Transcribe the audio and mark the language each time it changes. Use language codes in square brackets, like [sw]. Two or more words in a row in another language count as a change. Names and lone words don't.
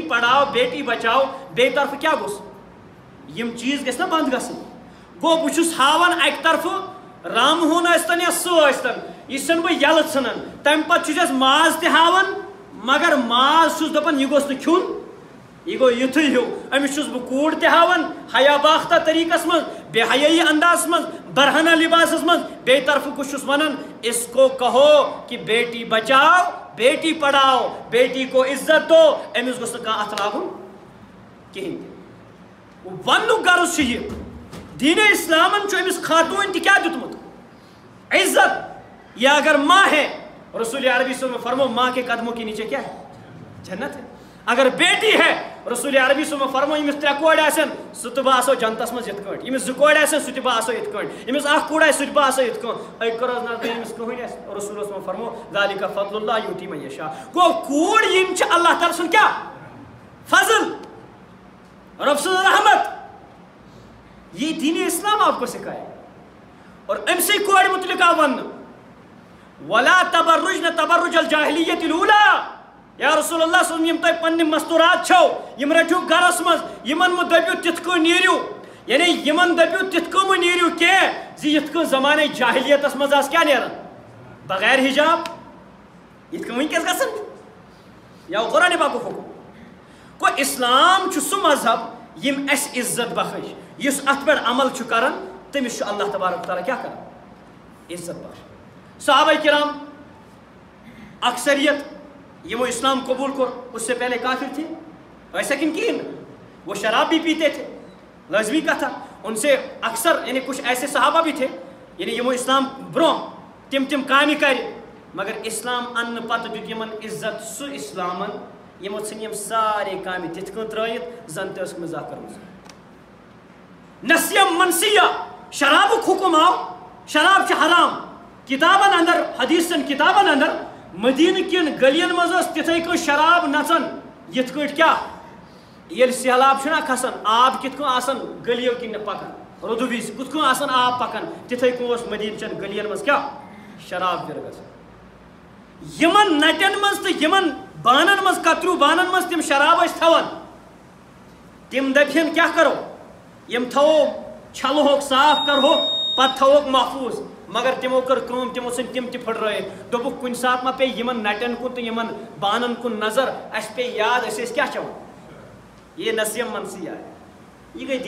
[ks] پڑھاو بیٹی بچاو بیٚیہِ طرفہٕ کیٛاہ گوٚژھ یِم چیٖز گژھِ نا بنٛد گژھٕنۍ گوٚو بہٕ چھُس ہاوان اکہِ طرفہٕ رام ہوٗن ٲسۍتن یا سُہ ٲسۍتن یہِ چھُسن بہٕ یلہٕ ژھٕنان تمہِ پتہٕ چھُس ماز تہِ ہاوان مگر ماز چھُس دپان یہِ گوٚژھ نہٕ کھیوٚن یہِ گوٚو یِتھُے ہیوٗ أمِس چھُس بہٕ کوٗر تہِ ہاوان حیا باختہ طریٖقس منٛز بے حیٲیی اندازس منٛز برہنہ لباسس منٛز بیٚیہِ طرفہٕ کُس چھُس ونان [ur] اس کو کہو کہ بیٹی بچاو بیٹی پڑھاو بیٹی کو عزت دو [ks] أمِس گوٚژھ نہٕ کانٛہہ اتھ لاگُن کِہیٖنۍ تہِ وننُک غرض چھُ یہِ دیٖنِ اسلامن چھُ أمِس خاتوٗن تہِ کیٛاہ دیُتمُت عزت [ur] یہ اگر ماں ہے رسول عربی صلی اللہ علیہ وسلم نے فرمو ماں کے قدموں کے نیچے کیا ہے جنت ہے اگر بیٹی ہے [ks] رسول عربی [ar] صلی اللہ علیہ وسلم [ks] فرمو یمس 3 کورِ آسن سُہ تہِ باسو جنتس منٛز یِتھ کٲٹھۍ یمس 2 کورِ آسن سُہ تہِ باسو یِتھ کٲٹھۍ یمس 1 کوٗر آسہِ سُہ تہِ باسو یِتھ کٲٹھۍ أکۍ کٔر حظ نظر یمس کٕہٕنۍ آسہِ رسول [ar] صلی اللہ علیہ وسلم [ks] فرمو [ar] ذالِکَ فضل اللہ یؤتی من یشاء [ks] گوٚو کوٗر یِم چھِ اللہ تعالیٰ سُنٛد کیٛاہ فضل رب سٕنٛز رحمت [ur] یہ دین اسلام آپ کو سکھائے اور [ks] أمسٕے کورِ متعلق آو وننہٕ [ar] ولا تبرجن تبرج الجاہلیت الاولى یا رسول اللہ صلی اللہ علیہ وسلم [ks] یم تۄہہِ پننہِ مستورات چھو یم رٔٹِو گرس منٛز یمن مہٕ دٔپِو تِتھ کٔنۍ نیٖرِو یعنی یمن دٔپِو تِتھ کٔنۍ مہٕ نیٖرِو کینٛہہ زِ یِتھ کٔنۍ زمانے جاہلیتس منٛز آسہِ کیٛاہ نیران بغیر حجاب یِتھ کٔنۍ وٕنکٮ۪س گژھان یا قرآنِ پاکُک حُکم گوٚو اسلام چھُ سُہ مذہب یم اسہِ عزت بخش یُس اتھ پٮ۪ٹھ عمل چھُ کران تٔمِس چھُ اللہ تبارک تعالیٰ کیٛاہ کران عزت بخش صحابہ کرام اکثریت یمو اسلام قبول کر [ur] اس سے پہلے کافر تھے ایسا کن کہیں وہ شراب بھی پیتے تھے لازمی کا تھا ان سے اکثر یعنی کچھ ایسے صحابہ بھی تھے [ks] یعنی یمو اسلام برو تم کامی کر مگر اسلام ان پتہ دیت یمن عزت سو اسلامن یمو ژھن یم سارے کامہِ تِتھ کٔنۍ ترٲیِتھ زن تہِ ٲسٕکھ مزاق کٔرمٕژ نسیم منسیہ شرابُک حکم آو شراب چھِ حرام کتابن اندر حدیثن کتابن اندر مدینہ کن گلین مز تتھے کن شراب نژان یت کٹ کیا یل سہلاب چھنا کھسان آب کت کن آسان گلیو کن پکان رودو وز کت کن آسان آب پکان تتھے کن اس مدینہ چن گلین مز کیا شراب پھر گژھان یمن نٹن مز تو یمن بانن مز کترو بانن مز تم شراب ٲسۍ تھاوان تم دپہن کیا کرو یم تھو چھلوک صاف کرو پتہ تھوک محفوظ مگر تمو کر کٲم تمو ژھٕنۍ تم تہِ پھٕٹرٲیِتھ دوٚپُکھ کُنہِ ساتہٕ ما پیٚیہِ یِمن نٹٮ۪ن کُن تہٕ یِمن بانن کُن نظر اَسہِ پیٚیہِ یاد أسۍ ٲسۍ کیٛاہ چٮ۪وان یہ نسیم منسی آیہِ یہِ گٔے